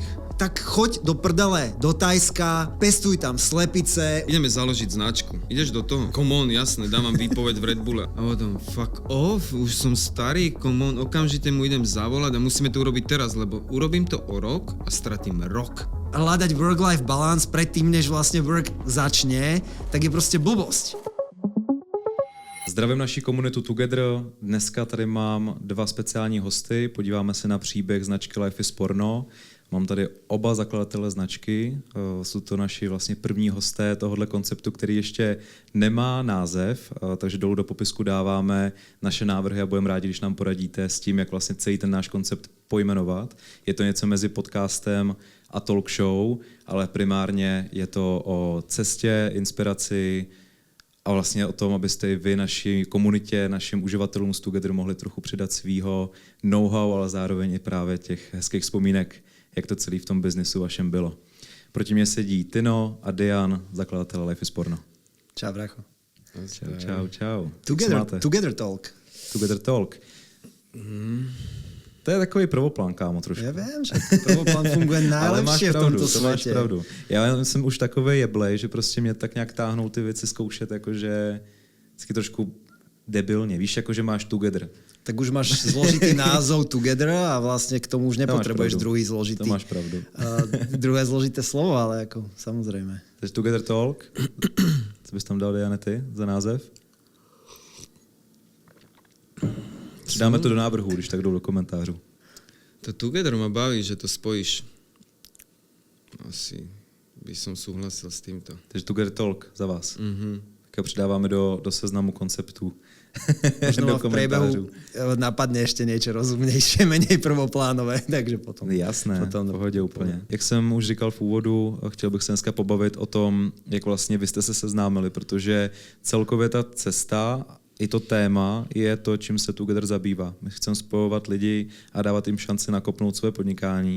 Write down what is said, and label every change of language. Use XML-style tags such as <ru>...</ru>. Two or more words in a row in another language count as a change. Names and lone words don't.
<sk>Tak choď do prdele, do Tajska, pestuj tam slepice. Ideme založiť značku. Ideš do toho?</sk> <en>Come on,</en> <sk>jasné, dám vám výpoveď v Red Bulle. A potom,</sk> <en>fuck off,</en> <sk>už som starý,</sk> <en>come on,</en> <sk>okamžite mu idem zavolať a musíme to urobiť teraz, lebo urobím to o rok a stratím rok. Hľadať</sk> <en>work-life balance</en> <sk>predtým, než vlastne work začne, tak je proste blbosť.</sk> <cs>Zdravím naši komunitu Together. Dneska tady mám 2 speciální hosty. Podíváme se na příběh značky Life is Porno. Mám tady oba zakladatele značky. Jsou to naši vlastně první hosté tohohle konceptu, který ještě nemá název, takže dolů do popisku dáváme naše návrhy a budeme rádi, když nám poradíte s tím, jak vlastně celý ten náš koncept pojmenovat. Je to něco mezi podcastem a talk show, ale primárně je to o cestě, inspiraci, a vlastně o tom, abyste i vy naší komunitě, našim uživatelům z Together mohli trochu přidat svýho know-how, ale zároveň i právě těch hezkých vzpomínek, jak to celý v tom biznesu vašem bylo. Proti mě sedí Tino a Dian, zakladatel Life is Porno. Čau, bracho. Čau. Together Talk. Together Talk. To je takový prvoplán, kámo, trošku.</cs> <sk>Ja viem, že prvoplán funguje najlepšie v tomto svete. Máš pravdu.</sk> <cs>Já jsem už takovej jeblej, že prostě mě tak nějak táhnou ty věci zkoušet, jakože vždycky trošku debilně. Víš, jakože máš Together.</cs> <sk>Tak už máš zložitý názov Together a vlastne k tomu už nepotrebuješ druhý zložitý. To máš pravdu. Druhé zložité slovo, ale ako samozrejme. Takže Together Talk.</sk> <cs>Co bys tam dal, Diane, ty za název? Dáme to do návrhu, když tak jdou do komentářů.</cs> <sk>To Together ma baví, že to spojíš. Asi by som súhlasil s týmto. Takže Together Talk za vás.</sk> <cs>Tak ho přidáváme do seznamu konceptů.</cs> <sk>Možno v priebehu napadne ešte niečo rozumnejšie, menej prvoplánové, takže potom.</sk> <cs>Jasné, potom v pohodě úplně. Jak jsem už říkal v úvodu, chtěl bych se dneska pobavit o tom, jak vlastně vy jste se seznámili, protože celkově ta cesta i to téma je to, čím se Together zabývá. My chceme spojovat lidi a dávat jim šanci nakopnout své podnikání.</cs>